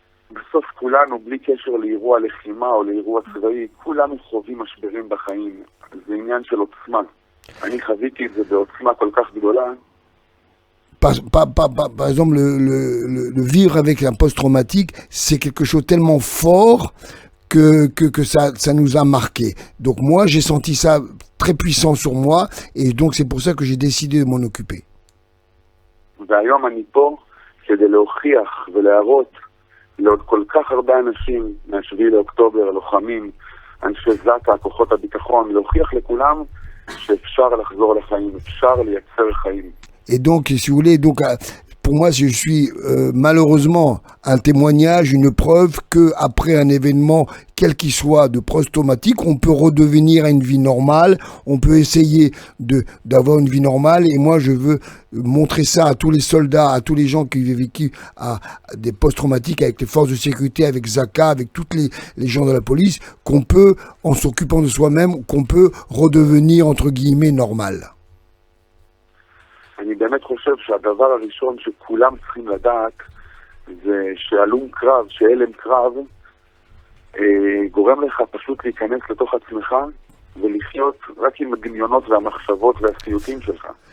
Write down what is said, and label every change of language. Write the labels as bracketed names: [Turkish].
[Hebrew] בסוף כולנו, בלי קשר לאירוע לחימה או לאירוע צבאי, כולנו חווים משברים בחיים. זה עניין של עוצמה. אני חוויתי את זה בעוצמה כל כך גדולה. [French] Par exemple, le vivre avec un post-traumatique, c'est quelque chose tellement fort que ça nous a marqué. Donc moi, j'ai senti ça très puissant sur moi, et donc c'est pour ça que j'ai décidé de m'en occuper. [Hebrew] והיום אני פה כדי להוכיח ולהראות לעוד כל כך הרבה אנשים מה-7 לאוקטובר, הלוחמים, אנשי זק"א, כוחות הביטחון, להוכיח לכולם שאפשר לחזור לחיים, אפשר לייצר חיים. [French] Et donc, si vous voulez, pour moi, je suis malheureusement un témoignage, une preuve que après un événement, quel qu'il soit, de post-traumatique, on peut redevenir à une vie normale, on peut essayer d'avoir une vie normale. Et moi, je veux montrer ça à tous les soldats, à tous les gens qui ont vécu à des post-traumatiques avec les forces de sécurité, avec Zaka, avec toutes les gens de la police, qu'on peut, en s'occupant de soi-même, qu'on peut redevenir, entre guillemets, normal. [Hebrew] אני באמת חושב שהדבר הראשון שכולם צריכים לדעת זה שהלום קרב, שהלם קרב גורם לך פשוט להיכנס לתוך עצמך ולחיות רק עם הדמיונות והמחשבות והסיוטים שלך.